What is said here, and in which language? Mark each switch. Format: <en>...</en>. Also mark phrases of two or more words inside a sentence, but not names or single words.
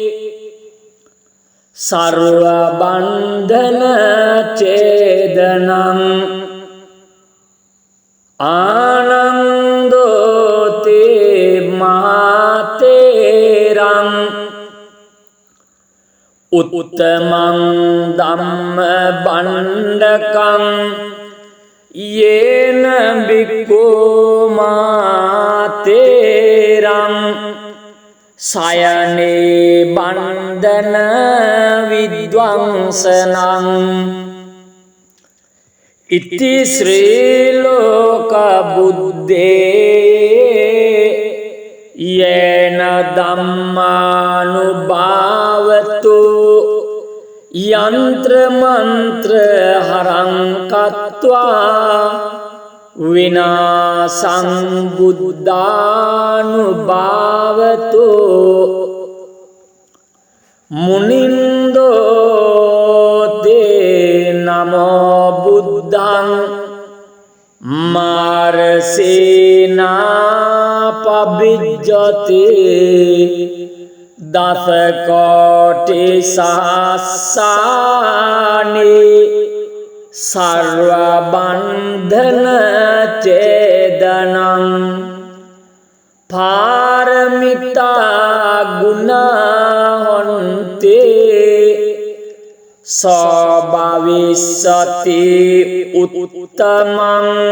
<pi>සර්ව බන්ධන චේදනං ආනන්දෝතේ මහතේරං උත්තමං ධම්ම බණ්ඩකං යේන බික්ඛෝ මාතේරං සයනේ බන්ධන විද්වංසනං ඉති ශ්‍රී ලෝක බුද්දේ යේන ධම්මානුභාවතු යන්ත්‍ර මන්ත්‍ර හරං කତ୍වා විනාසං බුද්ධානුභාවතු මුනින්දෝ තේ නමෝ බුද්ධං මාරසේනා පබිජ්ජති දස කෝටි සහස්සානි සර්ව බන්ධන චේදනං පාරමිතා ගුණහොන්තේ සෝභවිස්සති උත්තමං</pi>